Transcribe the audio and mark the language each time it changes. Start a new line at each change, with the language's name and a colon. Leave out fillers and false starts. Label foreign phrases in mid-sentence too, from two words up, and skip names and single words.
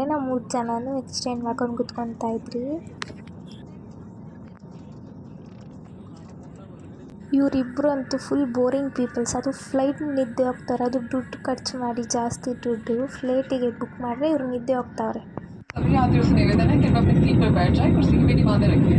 Kannada: ನಾವು 3 ಜನನೂ ಎಕ್ಸ್ಚೇಂಜ್ ಮಾಡ್ಕೊಂಡು ಕುತ್ಕೊತಾ ಇದ್ರಿ. ಇವರಿಬ್ಬರು ಅಂತೂ
English: full boring peoples.
Kannada: ಅದು ಫ್ಲೈಟ್ ನಿದ್ದೆ ಹೋಗ್ತಾರೆ. ಅದು ದುಡ್ಡು ಖರ್ಚು ಮಾಡಿ ಜಾಸ್ತಿ ದುಡ್ಡು ಫ್ಲೈಟಿಗೆ ಬುಕ್ ಮಾಡಿದ್ರೆ ಇವ್ರು ನಿದ್ದೆ ಹೋಗ್ತಾವ್ರೆ.
Hindi: सभी यात्रियों से निवेदन है कि अपनी सीट पर बैठ जाए, कुर्सी की भी ध्यान रखें.